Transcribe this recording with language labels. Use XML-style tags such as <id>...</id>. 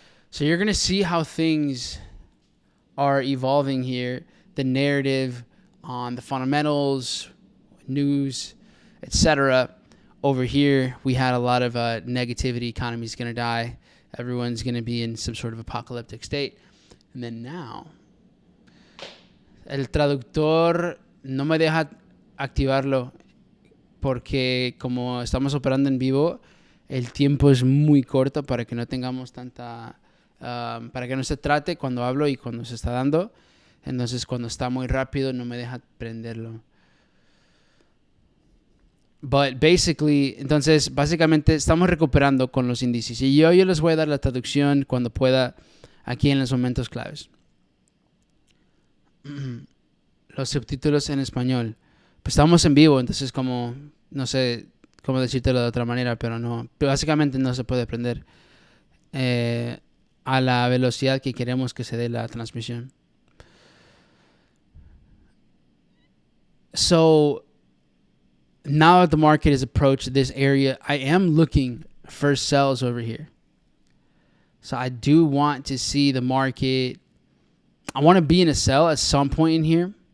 <en>So you're going to see how things are evolving here. The narrative on the fundamentals, news, etc. Over here, we had a lot of negativity. Economy's going to die. Everyone's going to be in some sort of apocalyptic state. And then now,</en> <es>el traductor no me deja activarlo porque como estamos operando en vivo, el tiempo es muy corto para que no tengamos tanta... para que no se trate cuando hablo y cuando se está dando. Entonces, cuando está muy rápido, no me deja prenderlo.</es> <en>But basically,</en> <es>entonces, básicamente estamos recuperando con los índices. Y yo les voy a dar la traducción cuando pueda aquí en los momentos claves. Los subtítulos en español. Pues estamos en vivo, entonces como, no sé cómo decírtelo de otra manera, pero no. Básicamente no se puede prender a la velocidad que queremos que se dé la transmisión.</es> <en>So now that the market has approached this area, I am looking for sells over here. So I do want to see the market. I want to be in a sell at some point in here.</en>